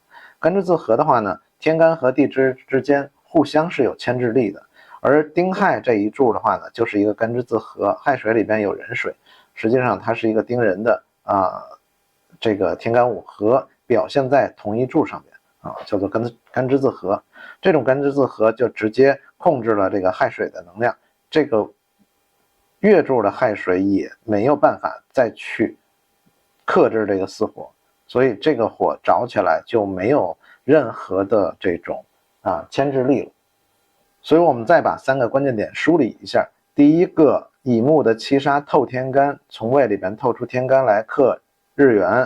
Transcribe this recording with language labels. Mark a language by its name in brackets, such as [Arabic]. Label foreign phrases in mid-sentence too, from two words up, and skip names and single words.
[Chinese] 干支自合的話呢，天干和地支之間互相是有牽制力的，而丁亥這一柱的話呢，就是一個干支自合，亥水裡邊有壬水，實際上它是一個丁壬的這個天干五合表現在同一柱上面啊，叫做干支自合。这種干支自合就直接控制了这個亥水的能量，這個月柱的亥水也沒有辦法再去克制這個巳火，所以這個火着起來就沒有任何的這種牽制力了。所以我們再把3個關鍵點梳理一下。第一個，乙木的七殺透天干，從未裡邊透出天干來克日元。